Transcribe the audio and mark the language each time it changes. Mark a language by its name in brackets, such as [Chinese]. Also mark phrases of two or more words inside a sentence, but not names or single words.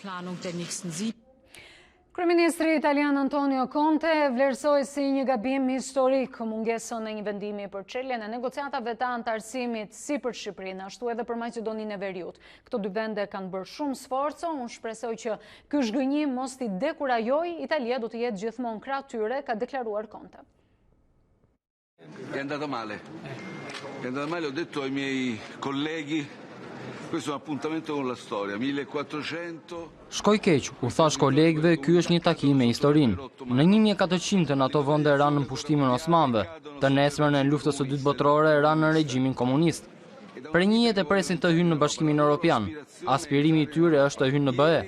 [Albanian] Kryeministri italian Antonio Conte vlerësoi si një gabim historik mungesën e një vendimi për çeljen e negociatave të antarësimit si për Shqipërinë, ashtu edhe për Maqedoninë e Veriut. Këto dy vende kanë bërë shumë sforco, unë shpresoj që ky zhgënjim mos t'i dekurajojë, Italia do të jetë gjithmonë krah tyre, ka deklaruar Conte. [Italian] È andata male. È andata male, ho detto ai miei colleghi. Questo è un appuntamento con la storia, 1400. [Albanian] Shkoj keq, u thash kolegëve, ky është një takim me historinë. Në 1400 ato vende ranë në pushtimin osmanëve, të nesërmen e luftës së dytë botërore ranë në regjimin komunist. Prenjiet e presin të hynë në Bashkimin Evropian. Aspirimi i tyre është të hynë në BE.